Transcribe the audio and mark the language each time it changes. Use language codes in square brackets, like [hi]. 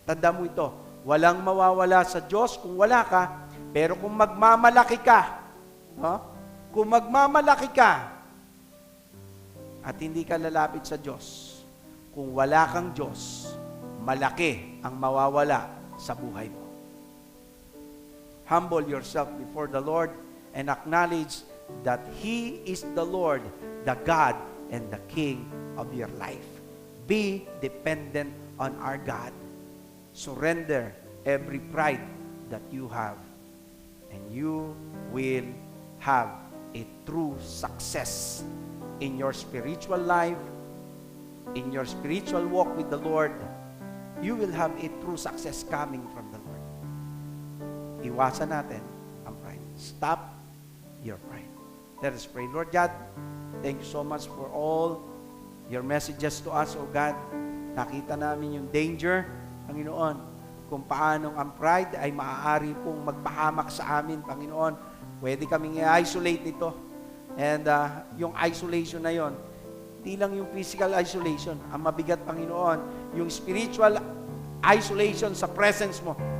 [tl] Tanda mo ito, walang mawawala sa Diyos kung wala ka, pero kung magmamalaki ka, no? Kung magmamalaki ka at hindi ka lalapit sa Diyos, kung wala kang Diyos, malaki ang mawawala sa buhay mo. [en] Humble yourself before the Lord and acknowledge that He is the Lord, the God, and the King of your life. Be dependent on our God. Surrender every pride that you have, and you will have a true success in your spiritual life, in your spiritual walk with the Lord. You will have a true success coming from the Lord. [tl] Iwasan natin ang pride. [en] Stop your pride. Let us pray. Lord God, thank you so much for all your messages to us, O God. [tl] Nakita namin yung danger, Panginoon, kung paanong ang pride ay maaari pong magpahamak sa amin, Panginoon. Pwede kaming i-isolate nito. [en] And yung isolation [tl] na yon, hindi lang yung physical isolation. Ang mabigat, Panginoon, yung spiritual isolation sa presence mo.